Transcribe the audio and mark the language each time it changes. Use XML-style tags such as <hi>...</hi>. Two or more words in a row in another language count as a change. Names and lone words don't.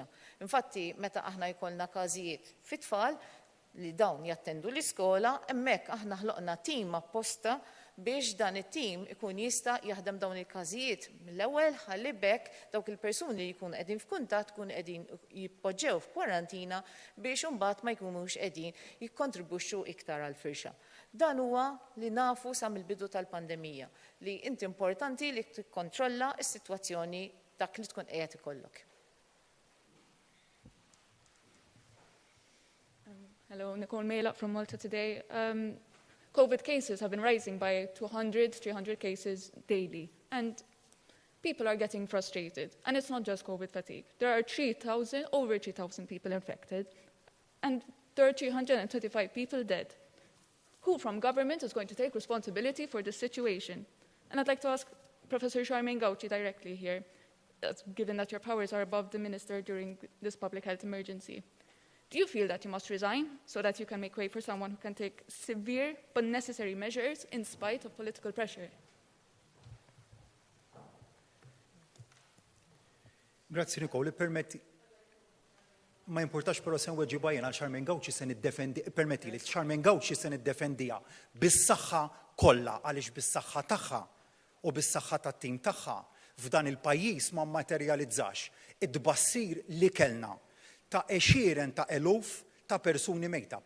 <mt>Infatti meta aħna jkollna każijiet fit-tfal li dawn jattendu l-iskola, hemmhekk aħna ħloqna tim apposta biex dan it-tim ikun jista' jaħdem dawn il-każijiet mill-ewwel ħalli bekk dawk il-persuni li jkunu qegħdin f'kuntatt tkun qegħdin jippoġġew f'kwarantina biex imbagħad ma jkunux qegħdin jikkontribwixxu iktar għall firxa. Dan huwa li nafu sa mill-bidu tal-pandemija li inti importanti li tikkontrolla s-sitwazzjoni dak li tkun qiegħed ikollok.</mt> <en>Hello, Nicole Malak from Malta today. COVID cases have been rising by 200, 300 cases daily. And people are getting frustrated. And it's not just COVID fatigue. There are over 3,000 people infected. And there are 325 people dead. Who from government is going to take responsibility for this situation? And I'd like to ask Professor Charmaine Gauci directly here, given that your powers are above the minister during this public health emergency. Do you feel that you must resign so that you can make way for someone who can take severe but necessary measures in spite of political pressure?</en> <mt>Grazzi Nicole, permetti. Ma importax però se nweġġiba jien għal Charmaine Gauci se niddefendi, permetti li Charmaine Gauci se niddefendija bis-saħħa kollha għaliex bis-saħħa tagħha u bis-saħħa tat-tim tagħha f'dan il-pajjiż ma mmaterjalizzax id-tbassir li kellna ta' għexieren ta' eluf ta' persuni mejta.</mt>